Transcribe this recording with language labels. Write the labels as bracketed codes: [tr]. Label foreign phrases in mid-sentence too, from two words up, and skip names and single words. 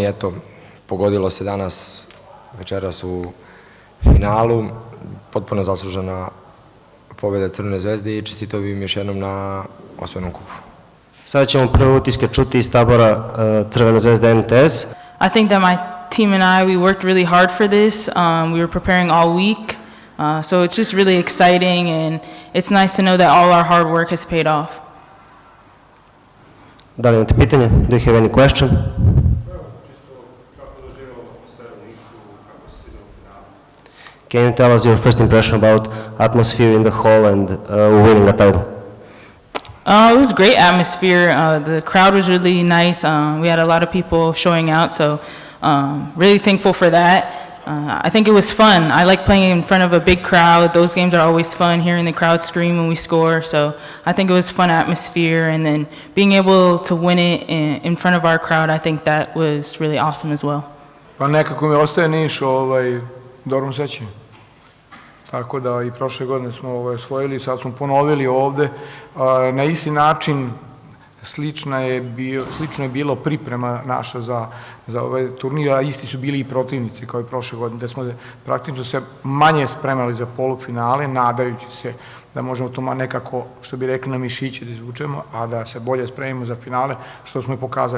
[sr] Eto, pogodilo se danas, večeras u finalu. Potpuno zaslužena pobjeda Crvene zvezde i čestitao bih im još jednom na osvojenom kupu. Sada ćemo prve utiske čuti iz tabora Crvene zvezde MTS. [en] I think that my team and I, we worked really hard for this. We were preparing all week. So it's just really exciting and it's nice to know that all our hard work has paid off. [sr] Da li imate pitanje? [en] Do you have any question? Can you tell us your first impression about atmosphere in the hall and winning a title? It was great atmosphere. The crowd was really nice. We had a lot of people showing out, so really thankful for that. I think it was fun. I like playing in front of a big crowd. Those games are always fun, hearing the crowd scream when we score. So I think it was fun atmosphere, and then being able to win it in front of our crowd, I think that was really awesome as well. [sr] Pa nekako mi ostaje Niš dobrom sećanju. Tako da i prošle godine smo osvojili, sad smo ponovili ovde. Na isti način slično je bilo priprema naša za ovaj turnir, a isti su bili i protivnici kao i prošle godine, da smo praktično se manje spremali za polufinale, nadajući se da možemo to nekako, što bi rekli, na mišiće da izvučemo, a da se bolje spremimo za finale, što smo i pokazali.